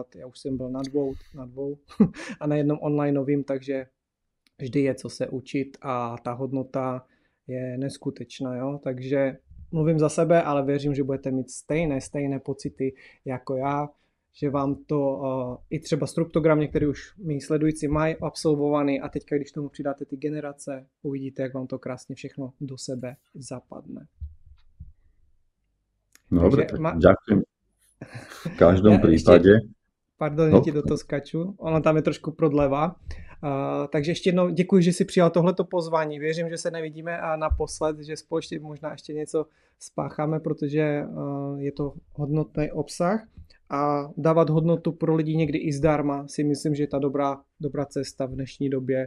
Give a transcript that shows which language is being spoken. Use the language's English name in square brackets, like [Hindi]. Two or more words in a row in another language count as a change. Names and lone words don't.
[Czech] Já už jsem byl na dvou a na jednom onlineovým, takže vždy je co se učit a ta hodnota je neskutečná. Jo? Takže mluvím za sebe, ale věřím, že budete mít stejné pocity jako já, že vám to i třeba struktogram, některý už mý sledující mají absolvovaný a teďka, když tomu přidáte ty generace, uvidíte, jak vám to krásně všechno do sebe zapadne. [Slovak] Dobre, tak ďakujem. V každom prípade. Pardon, že ti do toho skaču. [Czech] Ono tam je trošku prodleva. Takže ještě jednou děkuji, že jsi přijal tohleto pozvání. Věřím, že se nevidíme a naposled, že společně možná ještě něco spácháme, protože je to hodnotný obsah a dávat hodnotu pro lidi někdy i zdarma si myslím, že je ta dobrá cesta v dnešní době.